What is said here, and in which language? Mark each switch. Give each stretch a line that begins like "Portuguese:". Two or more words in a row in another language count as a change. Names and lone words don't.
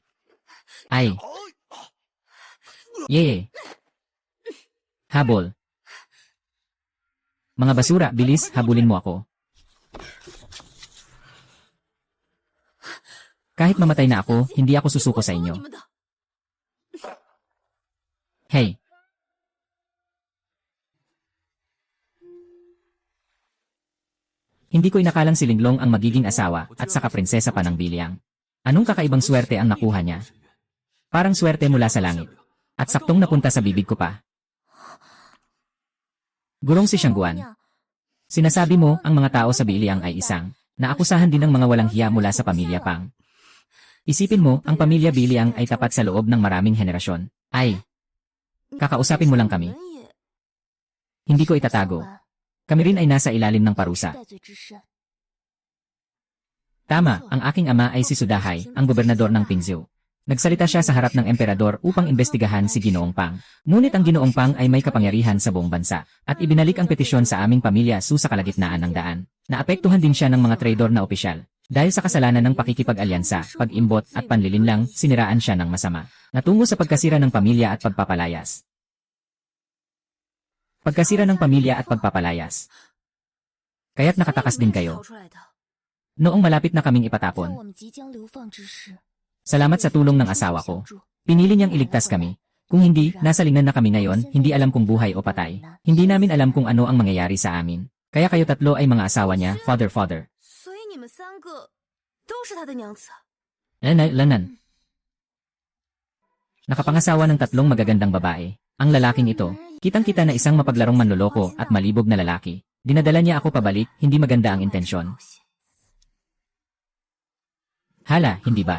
Filipino: Ay. Yee. Habol. Mga basura, bilis, habulin mo ako. Kahit mamatay na ako, hindi ako susuko sa
Chinese: 你
Filipino: inyo.
Chinese: 们的。
Filipino: Hey. Hindi ko inakalang si Linglong ang magiging asawa at saka prinsesa pa ng Biliang. Anong kakaibang swerte ang nakuha niya? Parang swerte mula sa langit. At saktong napunta sa bibig ko pa. Gurong si Siyangguan. Sinasabi mo, ang mga tao sa Biliang ay isang, naakusahan din ng mga walang hiya mula sa pamilya Pang. Isipin mo, ang pamilya Biliang ay tapat sa loob ng maraming henerasyon. Ay, kakausapin mo lang kami. Hindi ko itatago. Kami rin ay nasa ilalim ng parusa.
Chinese: 戴罪之身。
Filipino: Tama, ang aking ama ay si Sudahay, ang gobernador ng Pingzhou. Nagsalita siya sa harap ng emperador upang imbestigahan si Ginoong Pang. Ngunit ang Ginoong Pang ay may kapangyarihan sa buong bansa, at ibinalik ang petisyon sa aming pamilya sa kalagitnaan ng daan. Naapektuhan din siya ng mga traidor na opisyal. Dahil sa kasalanan ng pakikipag-alyansa, pag-imbot at panlilinlang, siniraan siya ng masama. Natungo sa pagkasira ng pamilya at pagpapalayas. Pagkasira ng pamilya at pagpapalayas. Kaya't nakatakas din kayo.
Chinese: 逃出来的。
Filipino: Noong malapit na kaming
Chinese: 在
Filipino: ipatapon,
Chinese: 我们即将流放之时，
Filipino: salamat sa tulong ng asawa ko. Pinili niyang iligtas kami. Kung hindi, nasa lingnan na kami ngayon, hindi alam kung buhay o patay. Hindi namin alam kung ano ang mangyayari sa amin. Kaya kayo tatlo ay mga asawa niya, father.
Chinese: 所以你们三个都是他的娘子。
Filipino: Lanan. Nakapangasawa ng 3 magagandang babae. Ang lalaking ito, kitang-kita na isang mapaglarong manloloko at malibog na lalaki. Dinadala niya ako pabalik, hindi maganda ang intensyon. Hala, hindi ba?